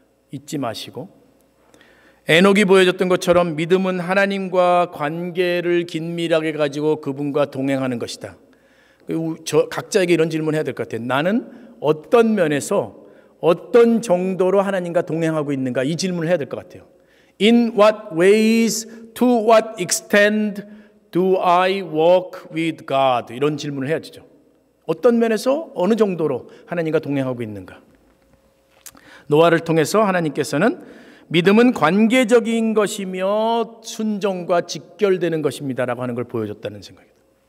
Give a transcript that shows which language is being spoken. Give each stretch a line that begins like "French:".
Korean: 잊지 마시고, 에녹이 보여줬던 것처럼 믿음은 하나님과 관계를 긴밀하게 가지고 그분과 동행하는 것이다. 각자에게 이런 질문을 해야 될 것 같아요. 나는 어떤 면에서 어떤 정도로 하나님과 동행하고 있는가, 이 질문을 해야 될 것 같아요.
English: In what ways, to what extent do I walk with God?
Korean: 이런 질문을 해야 되죠. 어떤 면에서 어느 정도로 하나님과 동행하고 있는가. 노아를 통해서 하나님께서는 믿음은 관계적인 것이며 순종과 직결되는 것입니다라고 하는 걸 보여줬다는 생각입니다.